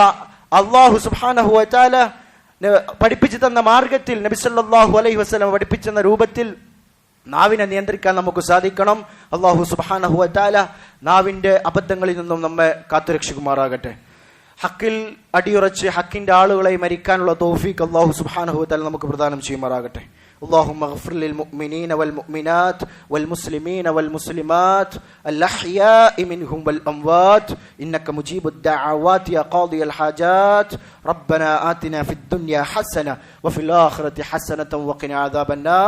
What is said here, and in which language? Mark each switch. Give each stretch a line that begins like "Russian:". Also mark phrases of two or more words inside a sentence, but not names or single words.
Arabic: الله سبحانه وتعالى
Malayalam: പഠിപ്പിച്ചു തന്ന മാർഗത്തിൽ, നബി
Arabic: صلى الله عليه وسلم
Malayalam: പഠിപ്പിച്ചെന്ന രൂപത്തിൽ നാവിനെ നിയന്ത്രിക്കാൻ നമുക്ക് സാധിക്കണം.
Arabic: الله سبحانه وتعالى
Malayalam: നാവിന്റെ അബദ്ധങ്ങളിൽ നിന്നും നമ്മെ കാത്തുരക്ഷിക്കുമാറാകട്ടെ. ഹക്കിൽ അടിയുറച്ച് ഹക്കിന്റെ ആളുകളെ മരിക്കാനുള്ള തൗഫീഖ്
Arabic: الله سبحانه وتعالى
Malayalam: നമുക്ക് പ്രദാനം ചെയ്യുമാറാകട്ടെ.
Arabic: اللهم اغفر للمؤمنين والمؤمنات والمسلمين والمسلمات الأحياء منهم والأموات إنك مجيب الدعوات يا قاضي الحاجات. ربنا آتنا في الدنيا حسنة وفي الآخرة حسنة وقنا عذاب النار.